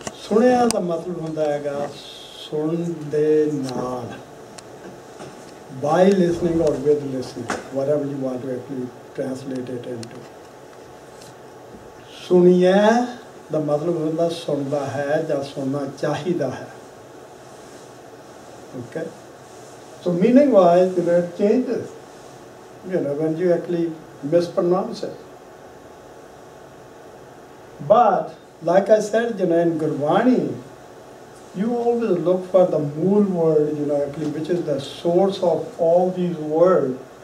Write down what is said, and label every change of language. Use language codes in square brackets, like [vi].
[pa] Suniya ਦਾ ਮਤਲਬ ਹੁੰਦਾ ਹੈਗਾ ਸੁਣ ਦੇ ਨਾਲ. [en] By listening or with listening, whatever you want to actually translate it into. [pa] Suniya ਦਾ ਮਤਲਬ ਹੁੰਦਾ ਸੁਣਦਾ ਹੈ ਜਾਂ ਸੁਣਨਾ ਚਾਹੀਦਾ ਹੈ. [en] Okay? So meaning wise, it changes, when you actually mispronounce it. But like I said, in Gurbani, you always look for the mool word, actually, which is the source of all these words.